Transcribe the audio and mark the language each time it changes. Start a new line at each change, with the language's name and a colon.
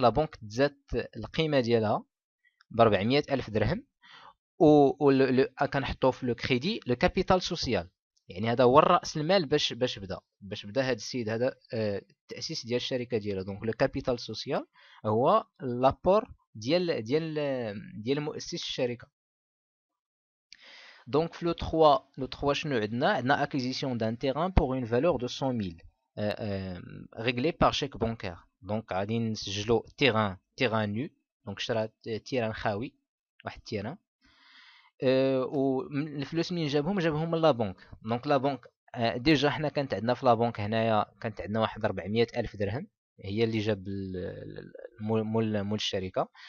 Arabic: لا بنك تزاد القيمه ديالها ب 400,000 درهم و كنحطوه في لو كريدي لو كابيتال سوسيال، يعني هذا هو الراس المال باش بدا هذا السيد هذا التاسيس ديال الشركه ديالو. دونك لو كابيتال سوسيال هو لابور ديال مؤسس الشركه.
French: Donc le 3
Arabic: شنو عندنا
French: acquisition d'un terrain pour une valeur de 100 000 réglé par chèque bancaire.
Arabic: Donc غادي نسجلو
French: terrain nu،
Arabic: donc شرا تيران خاوي، واحد التيران، والفلوس منين جابهم من لا بنك. دونك لا بنك ديجا حنا كانت عندنا في لا بنك هنايا كانت عندنا واحد 400,000 درهم هي اللي جاب مول الشركه.